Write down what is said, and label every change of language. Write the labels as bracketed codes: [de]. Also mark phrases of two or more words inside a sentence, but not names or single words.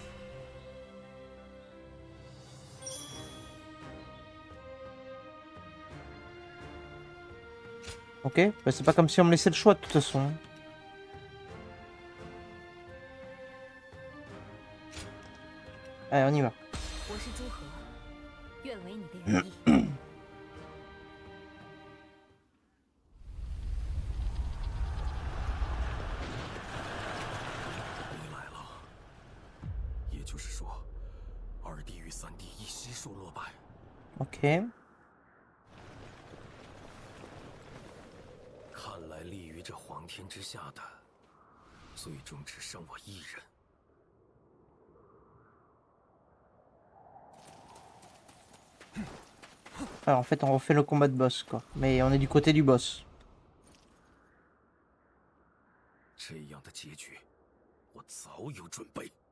[fr] Ok, bah, c'est pas comme si on me laissait le choix de toute façon. Allez, on y va. [zh] 我是朱和，愿为你的羽翼。你来了，也就是说，二弟与三弟已悉数落败。 [fr] Ok. [zh] 看来立于这皇天之下的，最终只剩我一人。 [fr] Alors, en fait, on refait le combat de boss, quoi. Mais on est du côté du boss. [zh] 这样的结局，我早有准备。